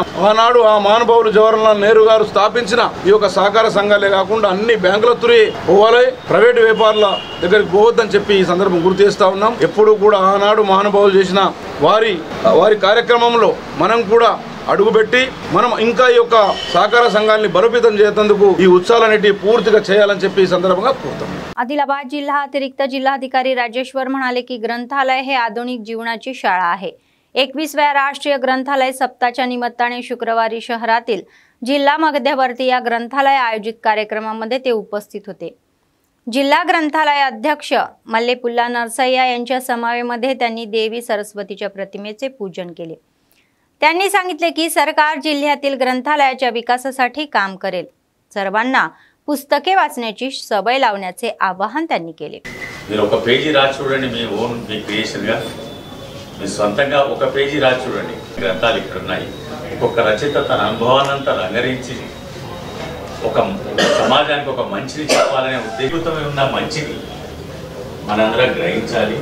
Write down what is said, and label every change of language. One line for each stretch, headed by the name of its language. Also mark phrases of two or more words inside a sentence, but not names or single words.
Telugu: ఆనాడు ఆ మహానుభావులు జవహర్లాల్ నెహ్రూ గారు స్థాపించిన ఈ యొక్క సహకార సంఘాలే కాకుండా అన్ని బ్యాంకుల తురి పోవాలి, ప్రైవేటు వ్యాపారుల దగ్గరికి పోవద్దని చెప్పి ఈ సందర్భం గుర్తు చేస్తూ ఉన్నాం. ఎప్పుడు కూడా ఆనాడు మహానుభావులు చేసిన వారి కార్యక్రమంలో మనం కూడా అడుగుపెట్టి మనం ఇంకా ఈ యొక్క సహకార సంఘాన్ని బలోపేతం చేసేందుకు ఈ ఉత్సవాలన్నిటి పూర్తిగా చేయాలని చెప్పి ఈ సందర్భంగా కోరుతాం.
Marathi: आदिलाबाद जिल्हा अतिरिक्त जिल्हाधिकारी राजेश्वर म्हणाले की ग्रंथालय हे आधुनिक जीवनाची शाळा आहे. 21व्या राष्ट्रीय ग्रंथालय सप्ताहाच्या निमित्ताने शुक्रवारी शहरातील जिल्हा मध्यवर्ती या ग्रंथालय आयोजित कार्यक्रमामध्ये ते उपस्थित होते. जिल्हा ग्रंथालय अध्यक्ष मल्लेपुल्ला नरसय्या यांच्या समवेमध्ये त्यांनी देवी सरस्वतीच्या प्रतिमेचे पूजन केले. त्यांनी सांगितले की सरकार जिल्ह्यातील ग्रंथालयाच्या विकासासाठी काम करेल. सर्वांना पुस्तके वाचण्याची सवय लावण्याचे आवाहन त्यांनी केले.
Telugu: మీరు ఒక పేజీ రాసి చూడండి, మీ ఓన్ మీ క్రియేషన్గా మీ సొంతంగా ఒక పేజీ రాసి చూడండి. గ్రంథాలు ఇక్కడ ఉన్నాయి. ఒక్కొక్క రచయిత తన అనుభవాన్నంతా రంగరించి ఒక సమాజానికి ఒక మంచిని చెప్పాలనే ఉద్దేశంతో ఉన్న మంచిని మనందరం గ్రహించాలి.